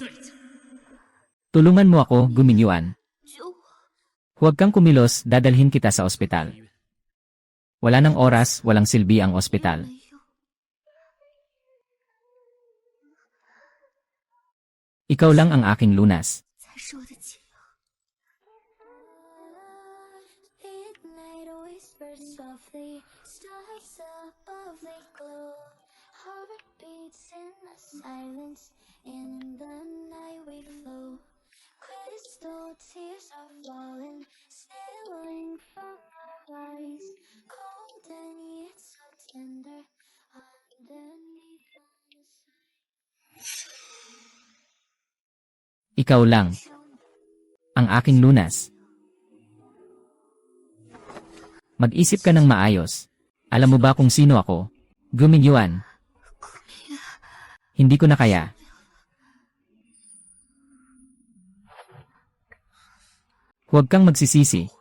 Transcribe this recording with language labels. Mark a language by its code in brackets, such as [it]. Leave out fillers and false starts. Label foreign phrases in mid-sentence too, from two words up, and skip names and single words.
[tl] Tulungan mo ako, Guminyuan. Huwag kang kumilos, dadalhin kita sa ospital. Wala ng oras, walang silbi ang ospital. Ikaw lang ang aking lunas. [zh] 才是我的解药。 [en] Midnight whispers softly, stars above they glow. Heartbeats in the silence, and in the night we flow. Crystal tears are falling, spilling from our eyes. Cold and yet so tender, underneath the [tl] Ikaw lang. Ang aking lunas. Mag-isip ka ng maayos. Alam mo ba kung sino ako? Gumingyuan. Hindi ko na kaya. Huwag kang magsisisi.